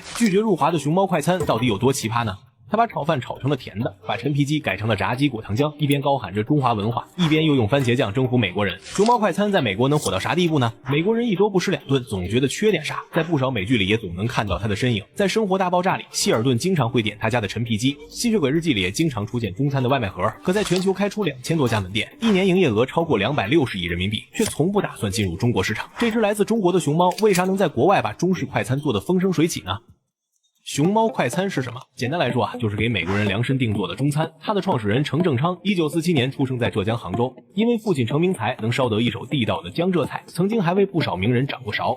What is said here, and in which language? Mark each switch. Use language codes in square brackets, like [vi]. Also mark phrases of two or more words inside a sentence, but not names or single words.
[zh] 拒绝入华的熊猫快餐到底有多奇葩呢？他把炒饭炒成了甜的，把陈皮鸡改成了炸鸡果糖浆，一边高喊着中华文化，一边又用番茄酱征服美国人。熊猫快餐在美国能火到啥地步呢？美国人一周不吃2頓，總觉得缺点啥，在不少美剧里也总能看到他的身影。在《生活大爆炸》里，希尔顿经常会点他家的陈皮鸡，《吸血鬼日记》里也经常出现中餐的外卖盒。可在全球開出2000多家門店，一年營業額超過260億人民幣，卻從不打算進入中國市場。這隻來自中國的熊貓，為啥能在國外把中式快餐做得風生水起呢？熊貓快餐是什麼？簡單來說就是給美國人量身定做的中餐。它的創始人程正昌1947年出生在浙江杭州，因為父親程明才能燒得一手地道的江浙菜，曾經還為不少名人掌過勺。